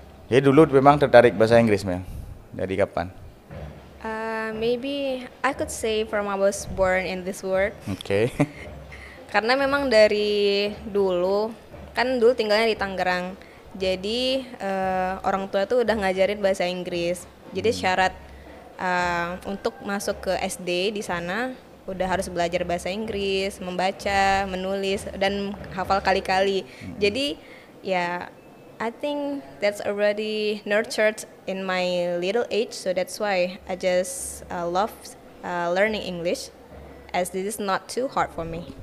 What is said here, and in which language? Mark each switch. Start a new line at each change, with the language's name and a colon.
Indonesian: Jadi dulu memang tertarik bahasa Inggris, Mel. Dari kapan?
English: Maybe I could say from I was born in this world. Oke.
Indonesian: Karena memang dari dulu, kan dulu tinggalnya di Tangerang. Jadi orang tua tuh udah ngajarin bahasa Inggris. Jadi syarat untuk masuk ke SD di sana udah harus belajar bahasa Inggris, membaca, menulis, dan hafal kali-kali. Jadi ya,
English: I think that's already nurtured in my little age, so that's why I just love learning English, as this is not too hard for me.